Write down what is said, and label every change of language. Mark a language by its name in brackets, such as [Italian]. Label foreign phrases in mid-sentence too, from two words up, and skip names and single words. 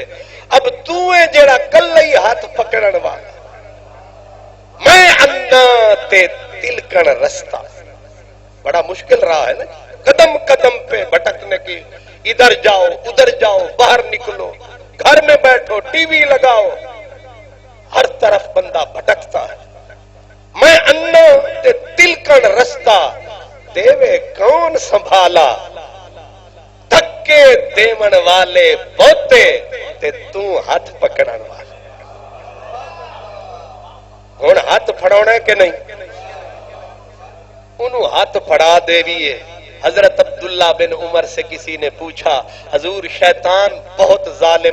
[Punjabi] اب تو ہے جیڑا کل ہی ہاتھ پکڑن والا، میں انا تے تلکن رستہ. [Urdu] بڑا مشکل رہا ہے نا، قدم قدم پہ بھٹکنے کی، ادھر جاؤ ادھر جاؤ، باہر نکلو، گھر میں بیٹھو، ٹی وی لگاؤ، ہر طرف بندہ بھٹکتا ہے. [Punjabi] میں انا تے تلکن رستہ دیوے کون سنبھالا دھکے دیون والے بہتے تے تو ہاتھ پکڑن والا ہن ہاتھ پھڑاونا ہے کہ نہیں انہوں ہاتھ پھڑا دیویے [Urdu] حضرت عبداللہ بن عمر سے کسی نے پوچھا حضور شیطان بہت ظالم